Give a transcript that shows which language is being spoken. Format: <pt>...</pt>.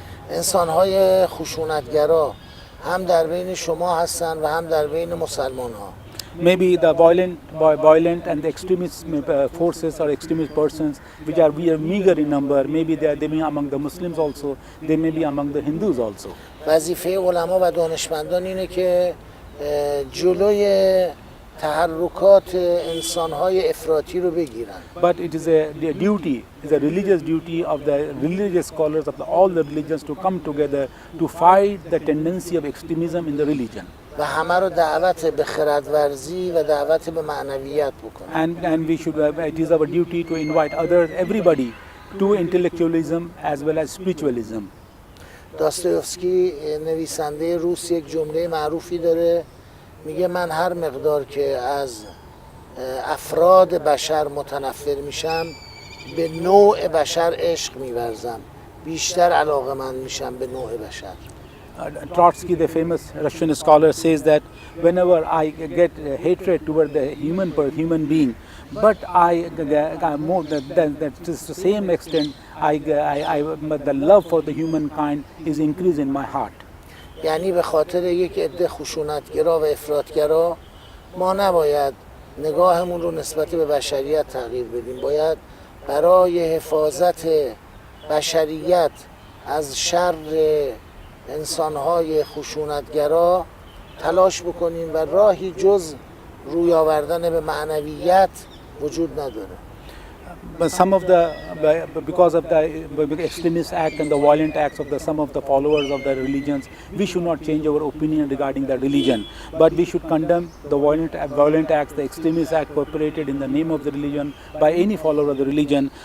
<fa>انسان‌های خشونتگرا هم در بین شما هستن و هم در بین مسلمان‌ها.</fa> <en>Maybe the violent and the extremist forces or extremist persons which are meager in number, maybe they may be among the Muslims also, they may be among the Hindus also.</en> <fa>وظیفه علما و دانشمندان اینه که جلوی تحرکات انسان‌های افراطی رو بگیرن.</fa> <en>But it is a religious duty of the religious scholars of all the religions to come together to fight the tendency of extremism in the religion.</en> <fa>و همه رو دعوت به خردورزی و دعوت به معنویت بکنن.</fa> <en>And we should it is our duty to invite everybody to intellectualism as well as spiritualism.</en> <fa>داستایوفسکی نویسنده روس یک جمله معروفی داره، میگه من هر مقدار که از افراد بشر متنفر میشم به نوع بشر عشق میورزم، بیشتر علاقه‌مند میشم به نوع بشر.</fa> <en>Trotsky, the famous Russian scholar, says that whenever I get hatred toward the human being, but more that to the same extent, the love for the humankind is increased in my heart.</en> <fa>یعنی به خاطر یک عده خشونتگرا و افراطگرا ما نباید نگاهمون رو نسبت به بشریت تغییر بدیم، باید برای حفاظت بشریت از شر انسان‌های خشونتگرا تلاش بکنیم و راهی جز روی آوردن به معنویت وجود نداره.</fa> <en>But some of the, because of the extremist act and the violent acts of some of the followers of the religions, we should not change our opinion regarding the religion. But we should condemn the violent acts, the extremist act perpetrated in the name of the religion by any follower of the religion.</en>